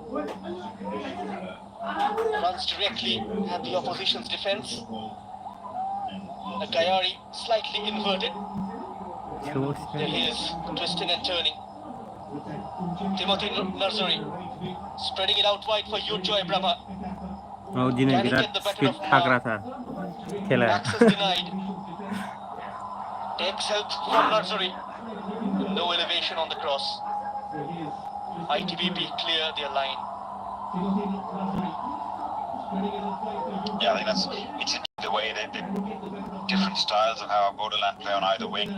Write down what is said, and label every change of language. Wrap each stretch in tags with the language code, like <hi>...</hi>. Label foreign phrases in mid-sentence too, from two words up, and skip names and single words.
<en>Runs directly at the opposition's defense. Gayari slightly inverted. There he is, twisting and turning. Timothy Nursery spreading it out wide for Yurjoy Brahma.</en> <brx>Oh, दिनै बिराद स्पिड थाग्रा था खेला.</brx> <en>Access denied. Takes help from Nursery. No elevation on the cross. ITBP clear their line. Yeah, I think it's interesting the way that the different styles of how Bodoland play on either wing.</en>